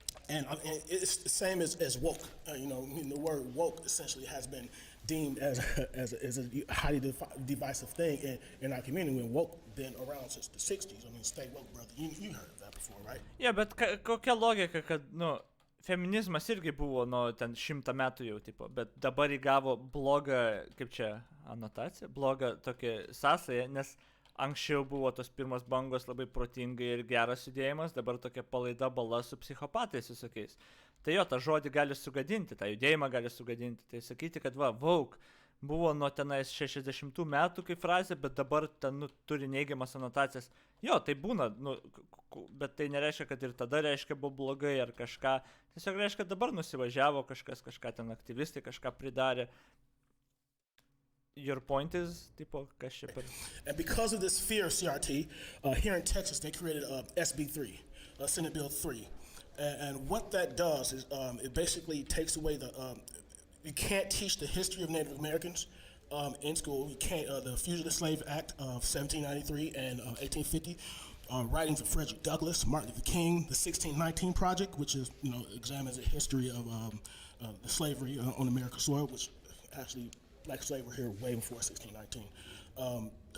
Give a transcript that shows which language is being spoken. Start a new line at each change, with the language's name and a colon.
English: And it's the same as woke. The word woke essentially has been deemed as a highly divisive thing in our community. When woke been around since the 60s. I mean, stay woke, brother. You heard of that before, right?
Lithuanian: Yeah, bet kokia logika, kad, nu, feminizmas irgi buvo, nu, ten 100 metų jau, tipo, bet dabar įgavo blogą, kaip čia, anotaciją, blogą tokią sąsają, nes anksčiau buvo tos pirmos bangos labai protingai ir geras judėjimas, dabar tokia palaida bala su psichopatais visokiais. Tai jo, tą žodį gali sugadinti, tą judėjimą gali sugadinti. Tai sakyti, kad va, woke buvo nuo tenais 60 metų kaip frazė, bet dabar ten, nu, turi neigiamas anotacijas. Jo, tai būna, nu, bet tai nereiškia, kad ir tada reiškia buvo blogai ar kažką. Tiesiog reiškia, kad dabar nusivažiavo kažką ten aktyvistai, kažką pridarė.
English: Your point is,
Lithuanian: tipo, kas čia per...
English: And because of this fear of CRT, here in Texas, they created SB3, Senate Bill 3. And what that does is it basically takes away you can't teach the history of Native Americans in school. You can't, the Fugitive Slave Act of 1793 and 1850, writings of Frederick Douglass, Martin Luther King, the 1619 Project, which is, examines the history of the slavery on American soil, which actually black slaves were here way before 1619.